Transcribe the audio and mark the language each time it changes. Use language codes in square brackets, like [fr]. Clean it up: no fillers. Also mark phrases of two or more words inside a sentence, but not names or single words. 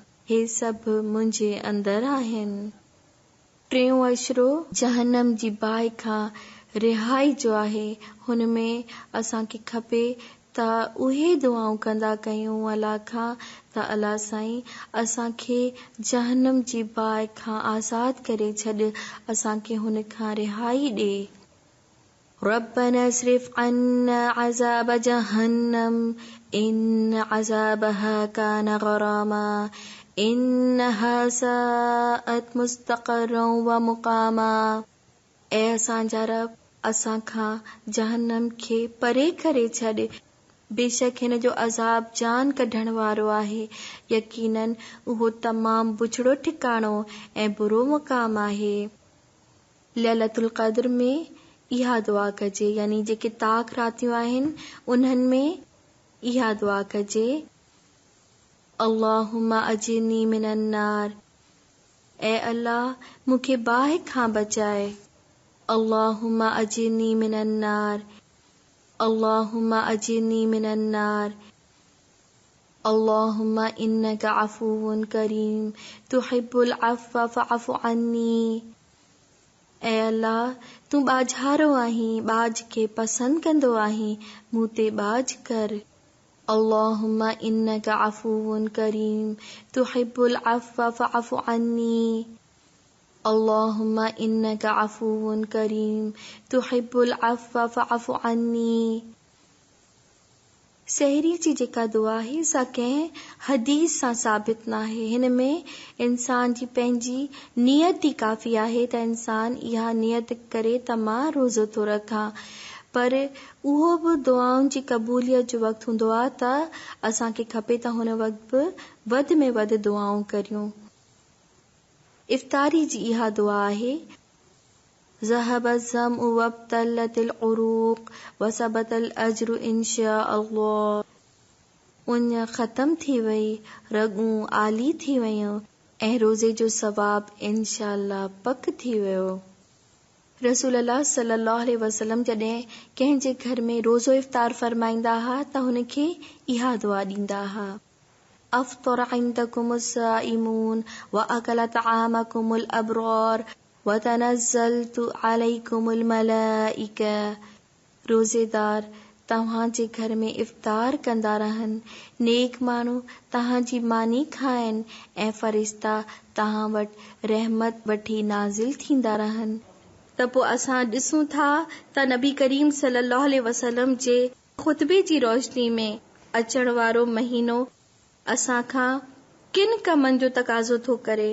[sd] हे सभु मुंहिंजे अंदर आहिनि। टियों अशरो जहन्नम जी बाहि खां रिहाई जो आहे। हुन में असांखे खपे त उहे दुआऊं कंदा कयूं अल्लाह खां त अल्लाह साईं असांखे जहन्नम जी बाहि खां आज़ाद करे छॾ, असांखे हुन खां रिहाई ॾे। [ar] ربنا اصرف عنا عذاب جهنم إن عذابها كان غراما إنها ساءت مستقرا ومقاما. [sd] ऐ असांजा रब, असांखां जहन्नम खे परे करे छॾ, बेशक हिन जो अज़ाब जान कढण वारो आहे। यकीनन उहो तमाम बुछड़ो ठिकाणो ऐं बुरो मुक़ाम आहे। लैलतुल क़द्र में इहा दुआ कजे, यानी जेके ताक़ रातियूं आहिनि उन्हनि में इहा दुआ कजे, [ar] اللهم أجرني من النار. [sd] ऐ अल्लाह, मूंखे बाहि खां बचाए। [ar] اللهم أجرني من النار، اللهم أجرني من النار. اللهم إنك عفو كريم تحب العفو فاعف عني. [sd] ऐ अल्लाह, तूं बाझारो आहीं, बाज खे पसंद कंदो आहीं, मूं ते बाज कर। [ar] اللهم إنك عفو كريم تحب العفو فاعف عني. اللهم إنك عفو كريم تحب العفو فاعف عني. [sd] सहरी जी जेका दुआ आहे सा कंहिं हदीस सां साबित नाहे। हिन में इंसान जी पंहिंजी नियत ई काफ़ी आहे त इंसान इहा नियत करे त मां रोज़ो थो रखां। पर उहो बि दुआउनि जी क़बूलियत जो वक़्तु हूंदो आहे त असांखे खपे त हुन वक़्तु बि वधि में वधि दुआऊं करियूं। इफ़्तारी जी इहा दुआ आहे, [ar] ذهب الظمأ وابتلت العروق وثبت الأجر إن شاء الله. [sd] उन ख़त्म थी वई, रगूं आली थी वयूं ऐं रोज़े जो सवाब [ar] إن شاء الله [sd] पक थी वियो। [ar] رسول الله صلى الله عليه وسلم [sd] जॾहिं कंहिंजे घर में रोज़ो इफ़्तार फरमाईंदा हा त हुनखे इहा दुआ ॾींदा हा, [ar] أفطر عندكم الصائمون وأكل طعامكم الأبرار وتنزلت عليكم الملائكة. [sd] रोज़ेदार तव्हांजे घर में इफ़्तार कंदा रहनि, नेक माण्हू तव्हांजी मानी खाइनि ऐं फ़रिश्ता तव्हां वटि रहमत वठी नाज़िल थींदा रहनि। त पोइ असां ॾिसूं था त नबी करीम [ar] صلى الله عليه وسلم [sd] जे ख़ुतबे जी रोशनी में अचण वारो महीनो असांखां किन कमनि जो तक़ाज़ो थो करे।